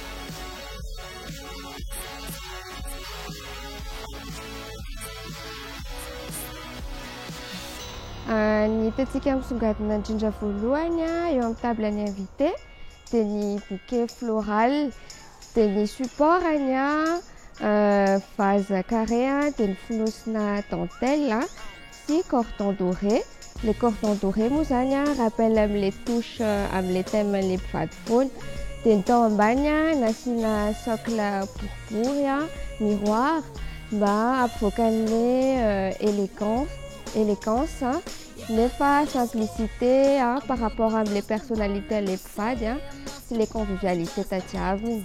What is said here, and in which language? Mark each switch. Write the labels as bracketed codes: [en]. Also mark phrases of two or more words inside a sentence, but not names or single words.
[mg] Ny hitantsika misongadina indrindra voalohany eo amin'ny table ny invité dia ny [fr] bouquet floral, [mg] dia ny supportany [fr] vase carré [mg] dia ny fonosina dentelle sy [fr] cordon doré. Le cordon doré [mg] moa zany rappelle amin'ilay touche amin'ilay thème ilay mpivady foana. Dia ny tao ambany nasiana socle boribory miroir mba ampivoaka an'ilay élégance nefa simplicité [fr] par rapport [mg] amin'ilay personnalité ilay mpivady sy ilay convivialité tadiaviny.